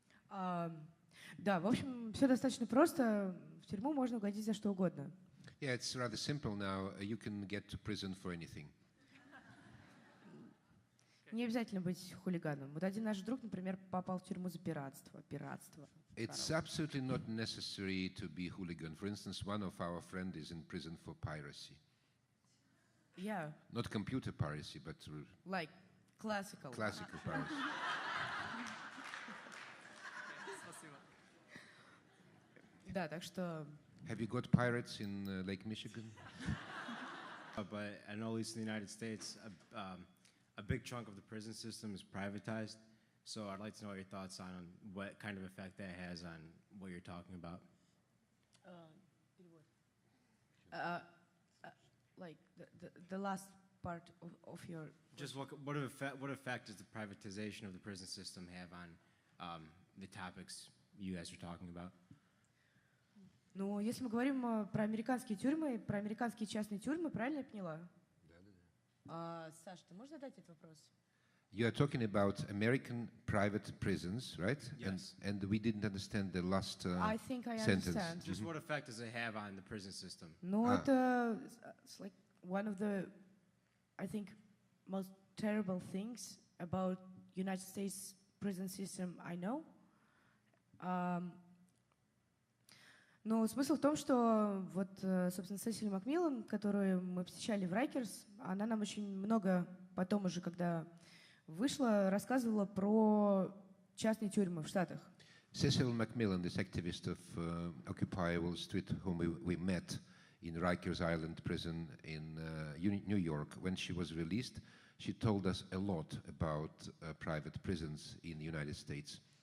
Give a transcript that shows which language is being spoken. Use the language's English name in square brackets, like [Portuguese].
[Russian] Да, в общем, все достаточно просто. В тюрьму можно угодить за что угодно. [English] Yeah, it's rather simple now. You can get to prison for anything. [Russian] Не обязательно быть хулиганом. Вот один наш друг, например, попал в тюрьму за пиратство. [English] It's absolutely not necessary to be hooligan. For instance, one of our friends is in prison for piracy. Yeah. Not computer piracy, but like classical piracy. [Russian] Да, так что. [English] Have you got pirates in Lake Michigan? But I know, at least in the United States, a big chunk of the prison system is privatized. So I'd like to know your thoughts on what kind of effect that has on what you're talking about. Like the last part of your. Just what effect does the privatization of the prison system have on the topics you guys are talking about? [Russian] Ну, если мы говорим про американские тюрьмы, про американские частные тюрьмы, правильно я поняла? Да. Саша, ты можешь задать этот вопрос? [English] You are talking about American private prisons, right? Yes. And we didn't understand the last I think I sentence. Understand. Just what effect does it have on the prison system? [Russian] Ну, это [English] like one of the, I think, most terrible things about United States prison system I know. [Russian] Но смысл в том, что вот, собственно, Сесили Макмиллан, которую мы посещали в Райкерс, она нам очень много потом уже, когда вышла, рассказывала про частные тюрьмы в Штатах. [English] Cecil McMillan, this activist of Occupy Wall Street, whom we met in Rikers Island prison in New York, when she was released, she told us a lot about private prisons in the United States.